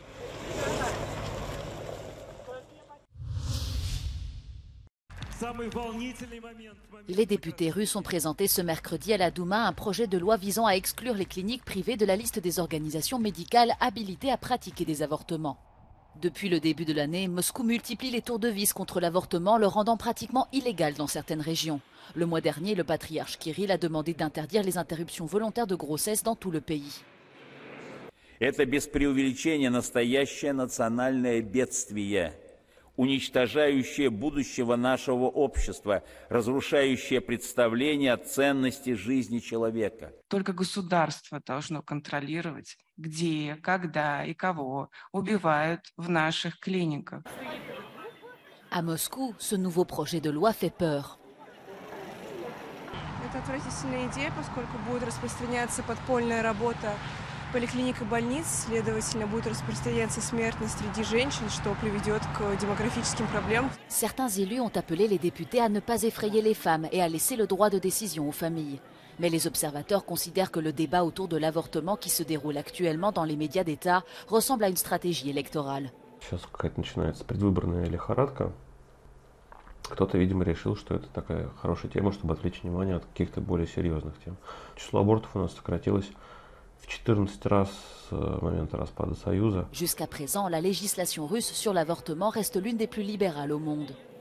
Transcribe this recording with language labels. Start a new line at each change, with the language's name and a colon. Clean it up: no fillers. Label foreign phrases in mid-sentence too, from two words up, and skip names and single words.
French: Les députés russes ont présenté ce mercredi à la Douma un projet de loi visant à exclure les cliniques privées de la liste des organisations médicales habilitées à pratiquer des avortements. Depuis le début de l'année, Moscou multiplie les tours de vis contre l'avortement, le rendant pratiquement illégal dans certaines régions. Le mois dernier, le patriarche Kirill a demandé d'interdire les interruptions volontaires de grossesse dans tout le pays.
Russian: Это без преувеличения настоящее национальное бедствие, уничтожающее будущего нашего общества, разрушающее представление о ценности жизни человека. Только государство должно контролировать, где, когда и кого убивают в наших клиниках.
French: À Moscou, ce nouveau projet de loi fait peur.
Russian: Это отвратительная идея, поскольку будет распространяться подпольная работа поликлиник и больниц, следовательно, будет распространяться смертность среди женщин, что приведет к демографическим проблемам.
French: Certains élus ont appelé les députés à ne pas effrayer les femmes et à laisser le droit de décision aux familles. Mais les observateurs considèrent que le débat autour de l'avortement qui se déroule actuellement dans les médias d'État ressemble à une stratégie électorale.
Russian: Сейчас какая-то начинается предвыборная лихорадка. Кто-то, видимо, решил, что это такая хорошая тема, чтобы отвлечь внимание от каких-то более серьезных тем. Число абортов у нас сократилось в 14 раз с момента распада Союза.
French: Jusqu'à présent, la législation russe sur l'avortement reste l'une des plus libérales au monde.